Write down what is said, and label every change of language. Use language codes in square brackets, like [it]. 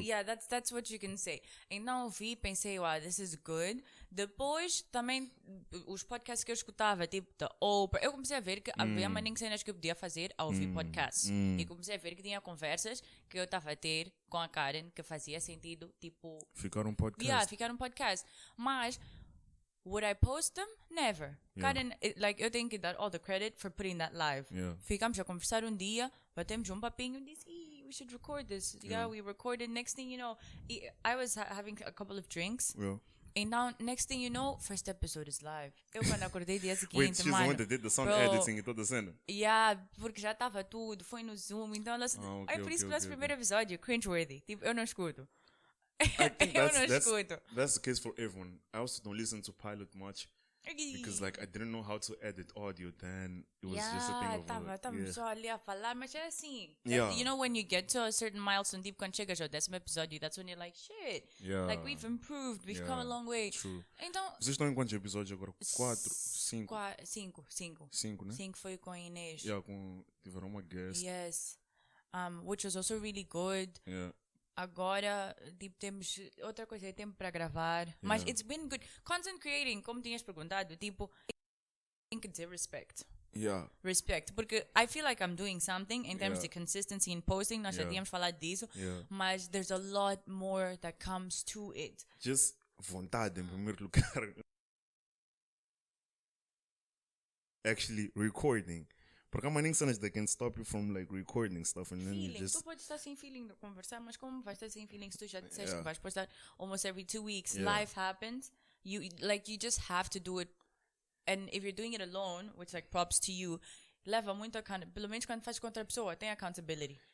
[en] Yeah, that's what you can say. [pt] Então ouvi, pensei, [en] wow, this is good. [pt] Depois, também, os podcasts que eu escutava, tipo da Oprah, eu comecei a ver que havia mais cenas que eu podia fazer ao ouvir podcasts. E comecei a ver que tinha conversas que eu estava a ter com a Karen que fazia sentido, tipo... Ficar um podcast. Ficar um podcast. Mas... [en] would I post them? Never. Karen, [pt] eu tenho que dar [en] all the credit for putting that live. [pt] Ficamos a conversar um dia, batemos um papinho e disse, [en] we should record this. We recorded. Next thing you know, I was having a couple of drinks. And now, next thing you know, first episode is live. [pt] Eu quando acordei dia seguinte, [en] Wait, she's the one that did the sound editing [pt] e toda a cena? Porque já estava tudo, foi no Zoom, então ela... por isso que o nosso primeiro episódio, cringeworthy. Tipo, eu não escuto. [en] I think that's the case for everyone. I also don't listen to Pilot much because like I didn't know how to edit audio then. It was just a thing of [pt] tava só ali a falar, mas é assim. [en] You know when you get to a certain milestone, [pt] tipo quando chegas ao 10º episódio, [en] that's when you're like, shit, like we've improved, we've come a long way. True. [pt] Então, vocês estão em quantos episódios agora? 4, 5? 5, né? 5 foi com a Inês. Tiveram uma guest. [en] Yes. Which was also really good. [pt] Agora, tipo, temos outra coisa, é tempo para gravar. Mas [en] it's been good. Content creating, [pt] como tinhas perguntado, tipo, tem que dizer respect. [en] Respect. Porque I feel like I'm doing something in terms of consistency in posting. [pt] Nós já tínhamos falado disso. [en] Mas there's a lot more that comes to it. [pt] Just vontade, em primeiro lugar. [en] Actually recording. [pt] Porque há nem cenas [en] that can stop you from like recording stuff and then you just... [pt] Tu podes estar sem feeling de conversar, mas como vais estar sem feeling se tu já disseste que vais postar [en] almost every 2 weeks? Life happens. You just have to do it. And if you're doing it alone, which like props to you, [pt] leva muito pelo menos quando faz com outra pessoa, tem [en] accountability.